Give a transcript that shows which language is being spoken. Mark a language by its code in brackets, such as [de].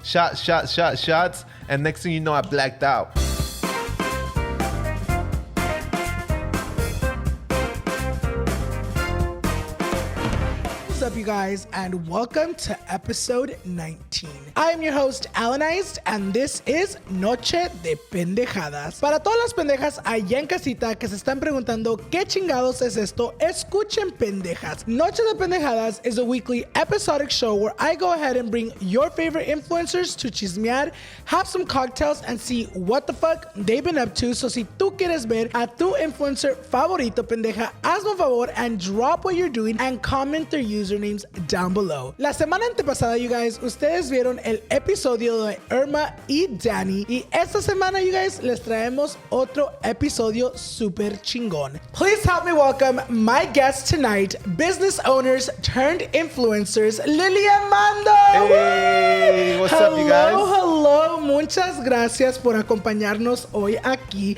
[en] Shots. And next thing you know, I blacked out. What's up, you guys, and welcome to episode 19. I am your host, Alanized, and this is Noche De Pendejadas. [es] Para todas las pendejas allá en casita que se están preguntando qué chingados es esto, escuchen pendejas. [en] Noche De Pendejadas is a weekly episodic show where I go ahead and bring your favorite influencers to chismear, have some cocktails, and see what the fuck they've been up to. So [es] si tú quieres ver a tu influencer favorito, pendeja, hazme un favor [en] and drop what you're doing and comment their usernames down below. [es] La semana antepasada, [en] you guys, [es] ustedes vieron el episodio de Irma y Danny, y esta semana, you guys, les traemos otro episodio super chingón. [en] Please help me welcome my guests tonight, business owners turned influencers, Lily and Mando. Hey, what's up, you guys? Hello, [es] muchas gracias por acompañarnos hoy aquí.